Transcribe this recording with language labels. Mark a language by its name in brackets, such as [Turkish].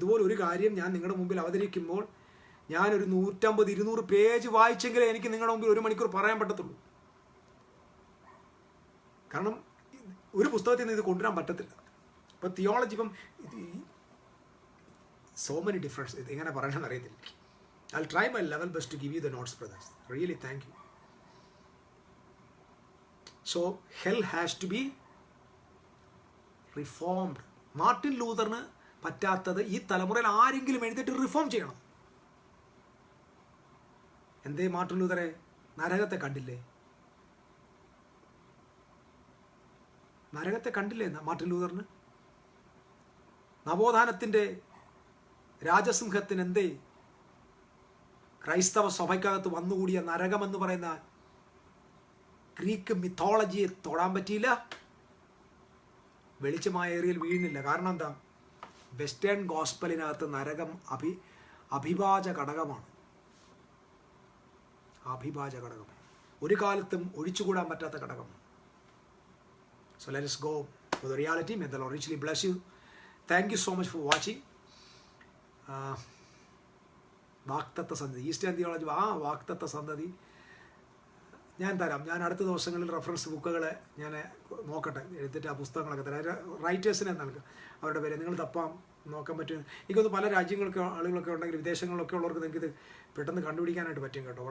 [Malayalam] ഇതുപോലെ ഒരു കാര്യം ഞാൻ നിങ്ങളുടെ മുമ്പിൽ അവതരിക്കുമ്പോൾ ഞാനൊരു 150-200 പേജ് വായിച്ചെങ്കിലേ എനിക്ക് നിങ്ങളുടെ മുമ്പിൽ 1 മണിക്കൂർ പറയാൻ പറ്റത്തുള്ളൂ. കാരണം ഒരു പുസ്തകത്തിൽ നിന്ന് ഇത് കൊണ്ടുവരാൻ പറ്റത്തില്ല. ഇപ്പോൾ തിയോളജി ഇപ്പം [English] so many difference, [Malayalam] ഇത് എങ്ങനെ പറയണമെന്ന് അറിയത്തില്ല. [English] I'll try my level best to give you the notes, brothers. Really, thank you. So, hell has to be reformed. [Malayalam] Martin ലൂതറിന് പറ്റാത്തത് ഈ തലമുറയിൽ ആരെങ്കിലും എഴുതിയിട്ട് റിഫോം ചെയ്യണം. എന്തേ മാർട്ടിൻ ലൂതറെ നരകത്തെ കണ്ടില്ലേ? നരകത്തെ കണ്ടില്ലേ മാർട്ടിൻ ലൂതറിന്? നവോത്ഥാനത്തിൻ്റെ രാജസിംഹത്തിന് എന്തേ ക്രൈസ്തവ സഭയ്ക്കകത്ത് വന്നുകൂടിയ നരകമെന്ന് പറയുന്ന ഗ്രീക്ക് മിത്തോളജിയെ തൊടാൻ പറ്റിയില്ല. വെളിച്ചമായ ഏറിയൽ വീഴുന്നില്ല. കാരണം എന്താ? വെസ്റ്റേൺ ഗോസ്പലിനകത്ത് നരകം അഭിവാച ഘടകമാണ്. അഭിവാച ഘടകം ഒരു കാലത്തും ഒഴിച്ചുകൂടാൻ പറ്റാത്ത ഘടകമാണ്. [English] So let us go for the reality. May the Lord richly bless you. Thank you so much for watching. [Malayalam] വാക്തത്വ സന്തതി, ഈസ്റ്റേൺ തിയോളജി, വാക്തത്വ സന്തതി ഞാൻ തരാം. ഞാൻ അടുത്ത ദിവസങ്ങളിൽ റെഫറൻസ് ബുക്കുകൾ ഞാൻ നോക്കട്ടെ, എടുത്തിട്ട് ആ പുസ്തകങ്ങളൊക്കെ തരാം. റൈറ്റേഴ്സിനെ നൽകുക, അവരുടെ പേര് നിങ്ങൾ തപ്പാം നോക്കാൻ പറ്റും. എനിക്കൊന്ന് പല രാജ്യങ്ങൾക്ക് ആളുകളൊക്കെ ഉണ്ടെങ്കിൽ വിദേശങ്ങളിലൊക്കെ ഉള്ളവർക്ക് നിങ്ങൾക്കിത് പെട്ടെന്ന് കണ്ടുപിടിക്കാനായിട്ട് പറ്റും കേട്ടോ.